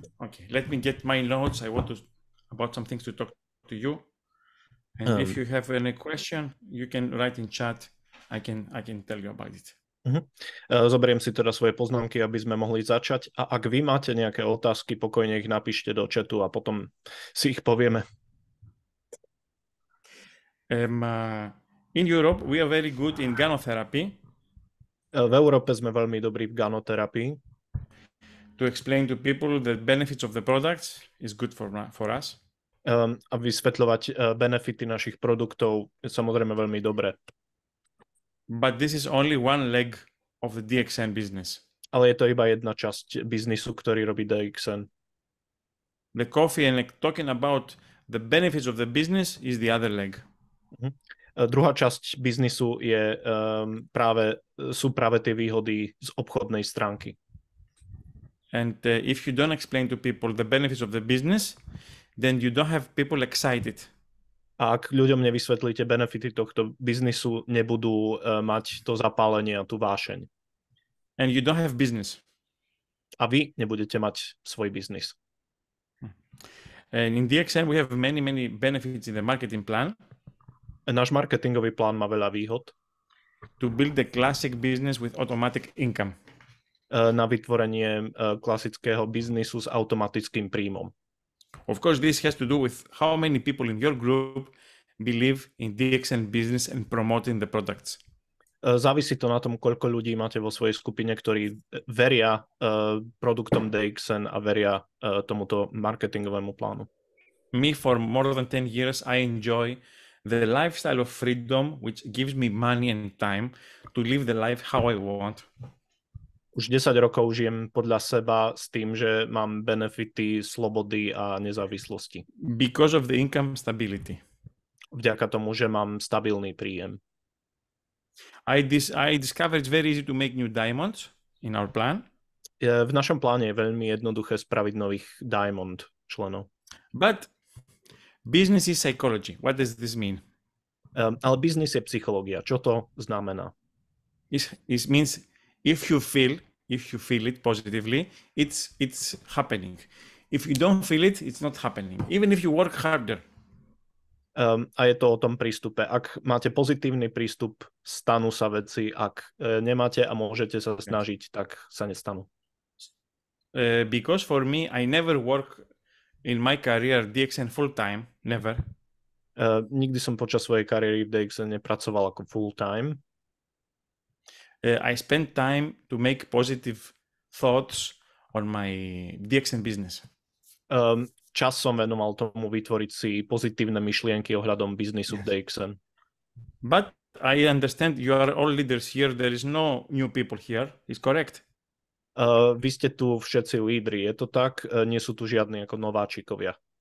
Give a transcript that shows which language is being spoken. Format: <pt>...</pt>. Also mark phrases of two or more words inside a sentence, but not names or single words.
<en>Okay, let me get my notes. I want to about some things to talk to you. And if you have any question, you can write in chat. I can tell you about it.</en> <sk>Zoberiem si teda svoje poznámky, aby sme mohli začať. A ak vy máte nejaké otázky, pokojne ich napíšte do chatu a potom si ich povieme.</sk> <en>In Europe, we are very good in gynotherapy.</en> <sk>V Európe sme veľmi dobrí v gynoterapii.</sk> <en>To explain to people the benefits of the products is good for us.</en> <sk>A vysvetľovať benefity našich produktov je samozrejme veľmi dobré.</sk> <en>But this is only one leg of the DXN business.</en> <sk>Ale je to iba jedna časť biznisu, ktorý robí DXN.</sk> <en>The coffee and talking about the benefits of the business is the other leg.</en> <sk>Druhá časť biznisu je sú práve tie výhody z obchodnej stránky.</sk> <en>And if you don't explain to people the benefits of the business, then you don't have people excited.</en> <sk>A ak ľuďom nevysvetlíte benefity tohto biznisu, nebudú mať to zapálenie a tú vášeň.</sk> <en>And you don't have business.</en> <sk>A vy nebudete mať svoj biznis.</sk> <en>And in DXN we have many benefits in the marketing plan.</en> <sk>Náš marketingový plán má veľa výhod.</sk> <en>To build the classic business with automatic income.</en> <sk>Na vytvorenie klasického biznisu s automatickým príjmom.</sk> <en>Of course, this has to do with how many people in your group believe in DXN business and promoting the products.</en> <sk>Závisí to na tom, koľko ľudí máte vo svojej skupine, ktorí veria produktom DXN a veria tomuto marketingovému plánu.</sk> <en>Me, for more than 10 years, I enjoy the lifestyle of freedom, which gives me money and time to live the life how I want.</en> <sk>Už 10 rokov žijem podľa seba s tým, že mám benefity, slobody a nezávislosti.</sk> <en>Because of the income stability.</en> <sk>Vďaka tomu, že mám stabilný príjem.</sk> <en>I discovered it's very easy to make new diamonds in our plan.</en> <sk>V našom pláne je veľmi jednoduché spraviť nových diamond členov.</sk> <en>But business is psychology. What does this mean?</en> <sk>Ale biznis je psychológia. Čo to znamená?</sk> <en>It means if you feel it positively, it's happening. If you don't feel it, it's not happening. Even if you work harder.</en> <sk>A je to o tom prístupe. Ak máte pozitívny prístup, stanú sa veci. Ak nemáte a môžete sa snažiť, tak sa nestanú.</sk> <en>Because for me, I never work in my career DXN full time. Never.</en> <sk>Nikdy som počas svojej kariéry v DXN nepracoval ako</sk> <en>full time. I spend time to make positive thoughts on my DXN business.</en> <sk>Čas som venoval tomu vytvoriť si pozitívne myšlienky ohľadom biznisu v DXN.</sk> <en>But I understand you are all leaders here. There is no new people here. Is correct?</en> <sk>Vy ste tu všetci lídri. Je to tak? Nie sú tu žiadni ako nováčikovia.</sk>